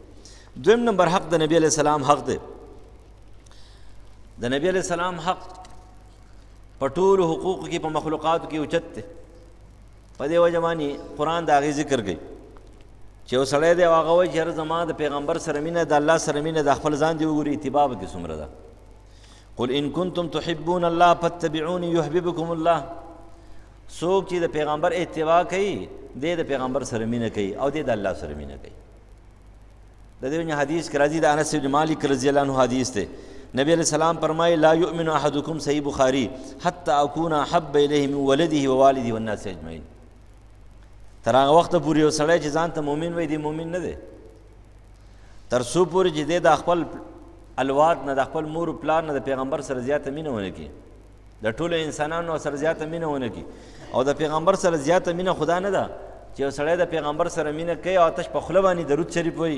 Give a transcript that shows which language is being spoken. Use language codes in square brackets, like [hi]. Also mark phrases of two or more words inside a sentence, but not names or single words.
[ps] دویم نمبر حق د نبی [ar] علیہ السلام [ps] حق دی. د نبی [ar] علیہ السلام [ps] حق په ټولو حقوقو کې په مخلوقاتو کې اوچت دی. په دې وجه باندې قرآن د هغې ذکر کوي چې یو سړی دی او هغه وایي چې هر زما د پیغمبر سره مینه، د الله سره مینه، د خپل ځان دې وګوري اتباع به کې څومره ده. [ar] قل ان کنتم تحبون الله فاتبعوني یحببکم الله. [ps] څوک چې د پیغمبر اتباع کوي دی د پیغمبر سره مینه کوي او دی د الله سره مینه کوي. د دې وجه حدیث کې راځي د انس بن مالک [ar] رضی الله عنه [ps] حدیث دی. [ar] نبی علیہ السلام فرمائے لا یؤمن احدکم، صحیح بخاری، حتی اکون احب الیہ من ولده ووالده والناس اجمعین. [ps] تر هغه وخته پورې یو سړی چې ځان ته مؤمن وایي دی مؤمن نه دی، تر څو پورې چې دی د خپل الواد نه، د خپل مور پلار نه د پیغمبر سره زیاته مینه ونه کړي، د ټولو انسانانو سره زیاته مینه ونه کړي. او د پیغمبر سره زیاته مینه خدا نه ده چې یو سړی د پیغمبر سره مینه کوي او آتش په خوله باندې درود شریف وایي.